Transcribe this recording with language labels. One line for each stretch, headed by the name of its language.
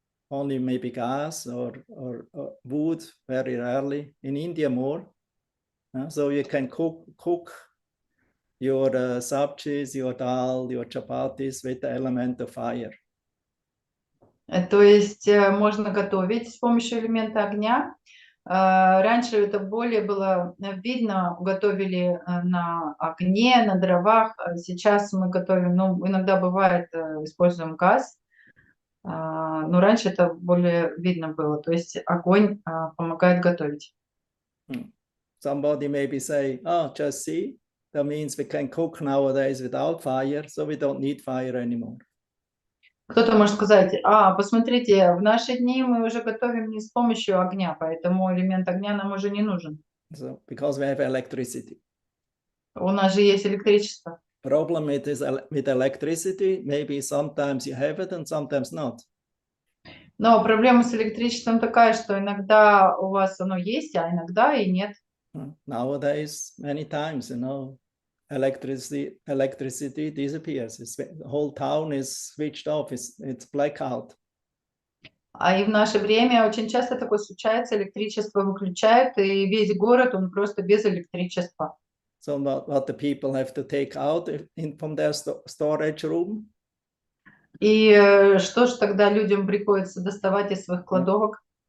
English: Only maybe gas or wood, very rarely. In India more. So you can cook your sabjis, your dal, your chapatis with the element of fire.
Russian: То есть можно готовить с помощью элемента огня. Раньше это более было видно, готовили на огне, на дровах. Сейчас мы готовим, ну, иногда бывает, используем газ, но раньше это более видно было. То есть огонь помогает готовить.
English: Somebody maybe say, oh, just see, that means we can cook nowadays without fire, so we don't need fire anymore.
Russian: Кто-то может сказать, посмотрите, в наши дни мы уже готовим не с помощью огня, поэтому элемент огня нам уже не нужен.
English: So, because we have electricity.
Russian: У нас же есть электричество.
English: Problem it is with electricity, maybe sometimes you have it and sometimes not.
Russian: Но проблема с электричеством такая, что иногда у вас оно есть, а иногда и нет.
English: Nowadays, many times, you know, electricity disappears. The whole town is switched off. It's blackout.
Russian: А и в наше время очень часто такое случается, электричество выключают, и весь город, он просто без электричества.
English: So what the people have to take out from their storage room?
Russian: И что же тогда людям приходится доставать из своих кладовок?